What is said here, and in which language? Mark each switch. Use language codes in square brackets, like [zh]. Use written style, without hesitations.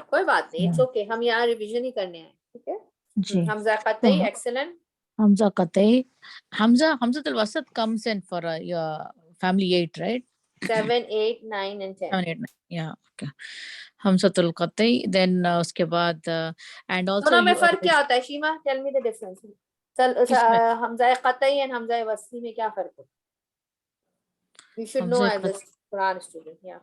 [ur] کوئی بات نہیں, [en] it's okay, [ur] ہم یہاں ریویژن ہی کرنے ہیں, ٹھیک ہے. جی, حمزہ قطعی, ایکسلنٹ. حمزہ قطعی. [en] حمزۃ الوسط comes in for your family 8, right? 7, 8, 9 and 10. 7, 8, 9. Yeah, okay. حمزۃ القطعی. Then [ur] اس کے بعد [en] and also [ur] دونوں میں فرق کیا ہوتا ہے شیما؟ [en] Tell me the difference. [ur] حمزہ قطعی اور حمزہ وصلی میں کیا فرق ہے؟ [en] You should know as a Quran student.